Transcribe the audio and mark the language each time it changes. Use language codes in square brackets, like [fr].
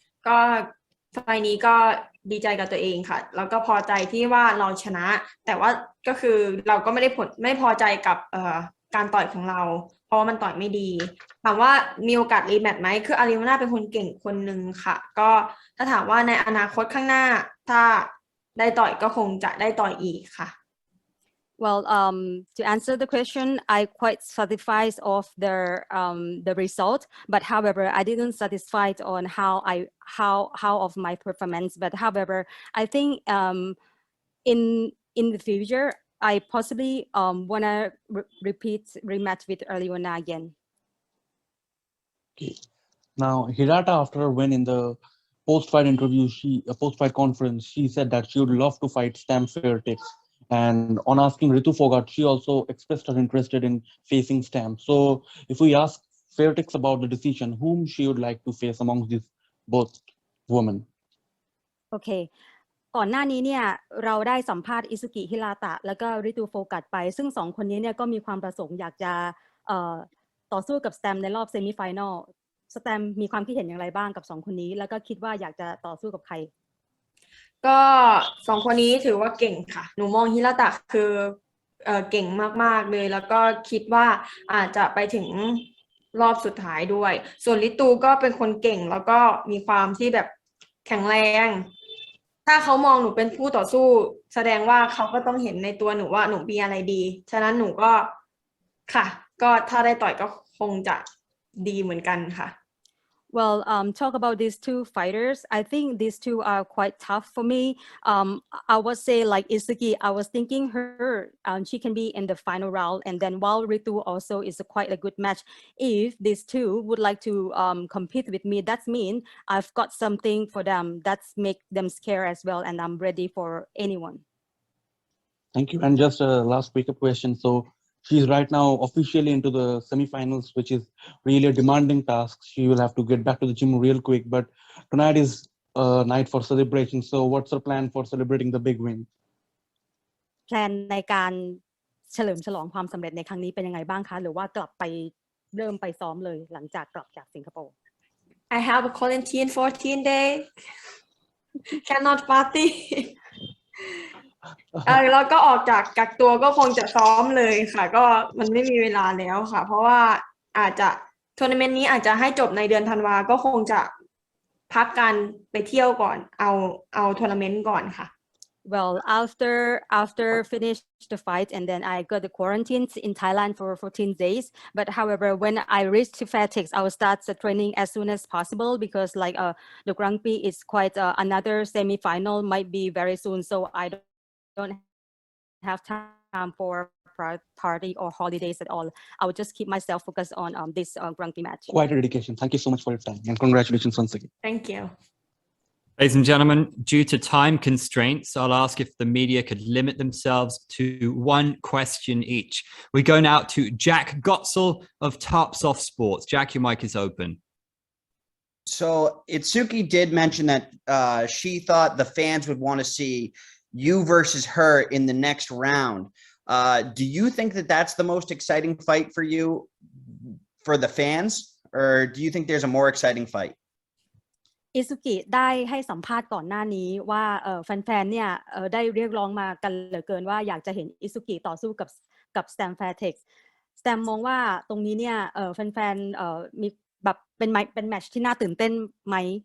[th] ก็ไฟนี้ก็ดีใจกับตัวเองค่ะแล้วก็พอใจที่ว่าเราชนะแต่ว่าก็คือเราก็ไม่พอใจกับการต่อยของเราเพราะว่ามันต่อยไม่ดีถามว่ามีโอกาสรีแมตช์ไหมคืออาริโอน่าเป็นคนเก่งคนหนึ่งค่ะก็ถ้าถามว่าในอนาคตข้างหน้าถ้าได้ต่อยก็คงจะได้ต่อยอีกค่ะ [en] Well, to answer the question, I quite satisfied of the result, but however, I didn't satisfied on how of my performance. But however, I think in the future, I possibly wanna repeat rematch with Aloyna again. Okay. Now, Hirata, after her win in the post-fight interview, post-fight conference, she said that she would love to fight Stam Fairtex. And on asking Ritu Fogart, she also expressed her interest in facing Stam. So if we ask Fairtex about the decision, whom she would like to face amongst these both women? [th] โอเคก่อนหน้านี้เนี่ยเราได้สัมภาษณ์อิซุกิฮิราตะแล้วก็ริตูโฟกัสไปซึ่งสองคนนี้เนี่ยก็มีความประสงค์อยากจะต่อสู้กับสแตมในรอบเซมิไฟแนลสแตมมีความคิดเห็นอย่างไรบ้างกับสองคนนี้แล้วก็คิดว่าอยากจะต่อสู้กับใคร ก็สองคนนี้ถือว่าเก่งค่ะหนูมองฮิราตะคือเก่งมากๆเลยแล้วก็คิดว่าอาจจะไปถึงรอบสุดท้ายด้วยส่วนลิตูก็เป็นคนเก่งแล้วก็มีความที่แบบแข็งแรงถ้าเขามองหนูเป็นผู้ต่อสู้แสดงว่าเขาก็ต้องเห็นในตัวหนูว่าหนูมีอะไรดีฉะนั้นหนูก็ค่ะก็ถ้าได้ต่อยก็คงจะดีเหมือนกันค่ะ [en] Well, talk about these two fighters. I think these two are quite tough for me. I would say like Isuki, I was thinking her, she can be in the final round. And then while Ritu also is quite a good match. If these two would like to compete with me, that's mean I've got something for them. That's make them scared as well. And I'm ready for anyone. Thank you. And just a last quick question. So she's right now officially into the semifinals, which is really a demanding task. She will have to get back to the gym real quick. But tonight is a night for celebration. So what's her plan for celebrating the big win? [th] แพลนในการเฉลิมฉลองความสำเร็จในครั้งนี้เป็นยังไงบ้างคะหรือว่ากลับไปเริ่มไปซ้อมเลยหลังจากกลับจากสิงคโปร์ [en] I have a quarantine 14 days cannot party [th] แล้วก็ออกจากกักตัวก็คงจะซ้อมเลยค่ะก็มันไม่มีเวลาแล้วค่ะเพราะว่าอาจจะทัวร์นาเมนต์นี้อาจจะให้จบในเดือนธันวาก็คงจะพักการไปเที่ยวก่อนเอาทัวร์นาเมนต์ก่อนค่ะ [en] Well, after finish the fight and then I got the quarantine in Thailand for 14 days. But however, when I reached to Fairtex, I will start the training as soon as possible because like the Grand Prix is quite another semi-final might be very soon. So I don't have time for party or holidays at all. I will just keep myself focused on this Grand Prix match. Quite a dedication. Thank you so much for your time and congratulations once again. Thank you. Ladies and gentlemen, due to time constraints, I'll ask if the media could limit themselves to one question each. We go now to Jack Gotzel of Tarps Off Sports. Jack, your mic is open. So Itsuki did mention that she thought the fans would want to see you versus her in the next round. Do you think that that's the most exciting fight for you, for the fans, or do you think there's a more exciting fight? [th] อิซุกิได้ให้สัมภาษณ์ก่อนหน้านี้ว่าแฟนๆเนี่ยได้เรียกร้องมากันเหลือเกินว่าอยากจะเห็นอิซุกิต่อสู้กับสแตม Fairtex สแตมมองว่าตรงนี้เนี่ยแฟนๆมีแบบเป็นแมตช์ที่น่าตื่นเต้นไหม